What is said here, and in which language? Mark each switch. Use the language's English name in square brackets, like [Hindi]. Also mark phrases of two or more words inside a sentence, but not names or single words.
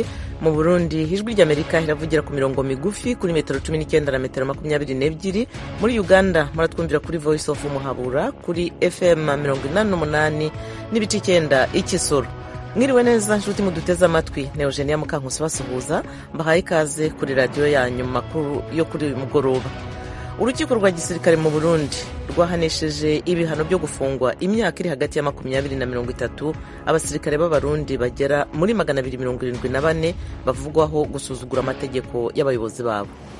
[Kinyarwanda] Mu Burundi ijwi ry'Amerika iravugira ku mirongo migufi kuri metero 19 na metero 22. Muri Uganda muratwumvira kuri Voice of Muhabura kuri FM 88 n'ibice 9 i Kisoro. Mwiriwe neza nshuti muduteze amatwi, ne Eugenia Mukankusi basuhuza, mbahaye ikaze kuri radio yanyu makuru yo kuri mugoroba. Urukiko rwa gisirikare mu Burundi rwahanesheje ibihano byo gufungwa imyaka iri hagati ya 20 na 30 abasirikare b'Abarundi bagera muri 274 bavugwaho gusuzugura amategeko y'abayobozi babo.